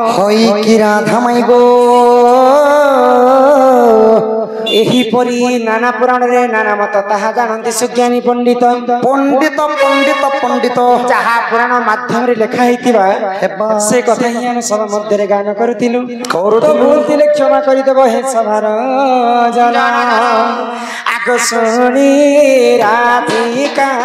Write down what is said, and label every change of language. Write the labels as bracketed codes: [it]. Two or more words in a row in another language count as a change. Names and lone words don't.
[bn] হই কি রাধা মাই গো [or] ଏହିପରି ନାନା ପୁରାଣରେ ନାନା ମତ ତାହା ଜାଣନ୍ତି ସୁଜ୍ଞାନୀ ପଣ୍ଡିତ ପଣ୍ଡିତ ପଣ୍ଡିତ ପଣ୍ଡିତ ଯାହା ପୁରାଣ ମାଧ୍ୟମରେ ଲେଖା ହେଇଥିବା ସେ କଥା ହିଁ ଆମେ ସଭା ମଧ୍ୟରେ ଗାନ କରୁଥିଲୁ ତ ଭୁଲ ଥିଲେ କ୍ଷମା କରିଦେବ ହେ ସଭାର ଜନ ଆଗ ଶୁଣି ରାଧିକା